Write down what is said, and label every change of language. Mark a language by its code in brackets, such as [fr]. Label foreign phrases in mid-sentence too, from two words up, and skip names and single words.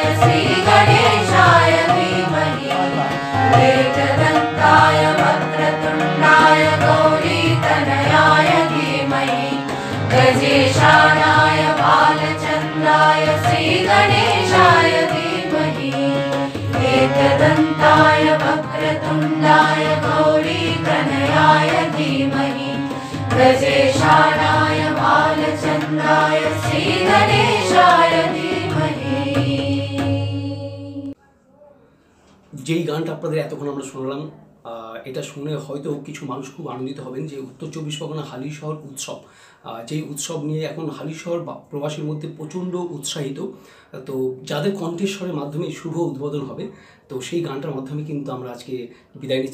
[sa] श्रीगणेशाय धीमहि एकदन्ताय वक्रतुण्डाय गौरीतनयाय धीमहि गजेशानाय बालचन्द्राय श्रीगणेशाय धीमहि एकदन्ताय वक्रतुण्डाय गौरीतनयाय धीमहि गजेशानाय बालचन्द्राय श्रीगणेशाय धीमहि। [bn] যেই গানটা আপনাদের এতক্ষণ আমরা শুনলাম, এটা শুনে হয়তো কিছু মানুষ খুব আনন্দিত হবেন যে উত্তর চব্বিশ পরগনা হালিশহর উৎসব, যেই উৎসব নিয়ে এখন হালিশহর প্রবাসীর মধ্যে প্রচণ্ড উৎসাহিত। তো যাদের কণ্ঠেশ্বরের মাধ্যমে শুভ উদ্বোধন হবে, তো সেই গানটার মাধ্যমে কিন্তু আমরা আজকে বিদায় নিচ্ছি।